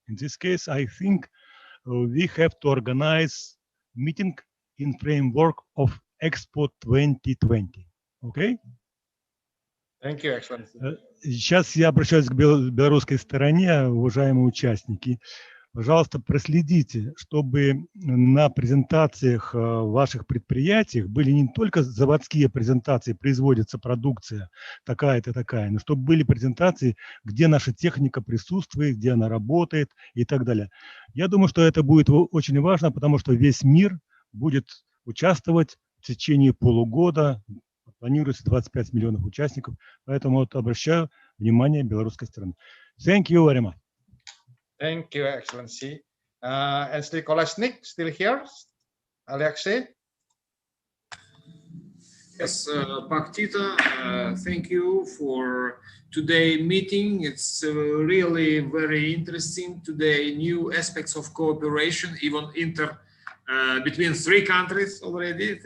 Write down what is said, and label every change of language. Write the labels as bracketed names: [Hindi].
[English] In this case, I think we have to organize meeting in framework of Expo 2020. Okay? Thank you, Excellency. [Russian] Сейчас я обращаюсь к белорусской стороне, уважаемые участники. Пожалуйста, проследите, чтобы на презентациях ваших предприятиях были не только заводские презентации, производится продукция такая-то, такая, но чтобы были презентации, где наша техника присутствует, где она работает и так далее. Я думаю, что это будет очень важно, потому что весь мир будет участвовать в течение полугода. Планируется 25 миллионов участников, поэтому вот обращаю внимание белорусской стороны. [English] Thank you very much. Thank you, Excellency. Ansley Kolesnik, still here? Alexei? Yes, Pak Tito, thank you for today's meeting. It's really very interesting today, new aspects of cooperation, even between three countries already.